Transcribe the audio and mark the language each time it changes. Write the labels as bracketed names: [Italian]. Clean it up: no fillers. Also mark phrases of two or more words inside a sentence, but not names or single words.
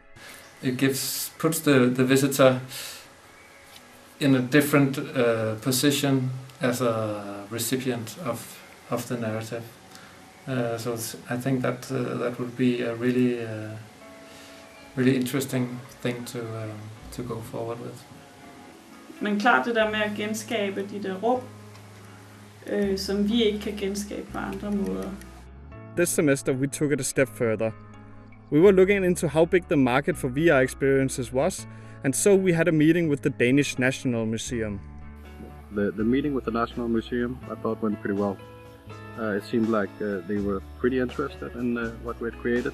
[English] It puts the visitor in a different position as a recipient of the narrative. So I think that would be a really interesting thing to go forward with. [Danish] Men klart det der med at genskabe de der rum, som vi ikke kan genskabe på andre måder. [English] This semester we took it a step further. We were looking into how big the market for VR experiences was, and so we had a meeting with the Danish National Museum. The meeting with the National Museum I thought went pretty well. It seemed like they were pretty interested in what we had created.